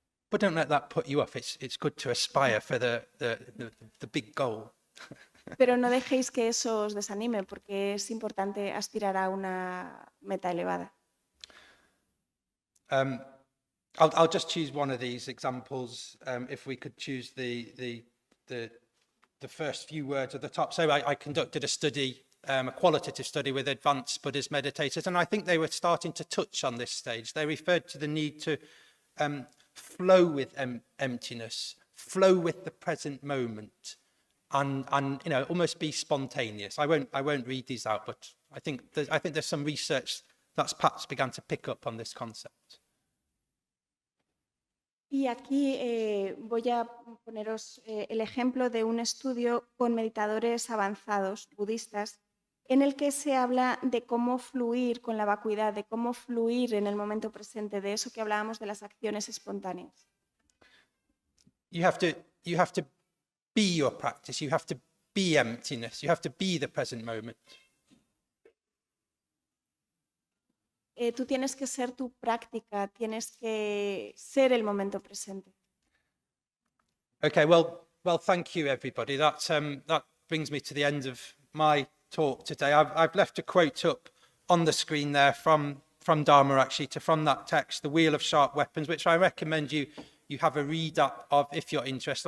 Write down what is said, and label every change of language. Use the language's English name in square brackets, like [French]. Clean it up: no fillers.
[English] But don't let that put you off. It's good to aspire for the big goal. [Spanish] Pero no dejéis que eso os desanime, porque es importante aspirar a una meta elevada. [English] I'll just choose one of these examples. If we could choose the first few words at the top. So I conducted a study, a qualitative study with advanced Buddhist meditators, and I think they were starting to touch on this stage. They referred to the need to flow with emptiness, flow with the present moment, and you know, almost be spontaneous. I won't read these out, but I think there's some research that's perhaps began to pick up on this concept. [Spanish] Y aquí voy a poneros el ejemplo de un estudio con meditadores avanzados budistas en el que se habla de cómo fluir con la vacuidad, de cómo fluir en el momento presente, de eso que hablábamos de las acciones espontáneas. [English] You have to be your practice. You have to be emptiness. You have to be the present moment. [Spanish] Tú tienes que ser tu práctica, tienes que ser el momento presente. [English] Okay, well, thank you, everybody. That brings me to the end of my talk today. I've left a quote up on the screen there from Dharmarakshita, from that text, The Wheel of Sharp Weapons, which I recommend you have a read up of if you're interested.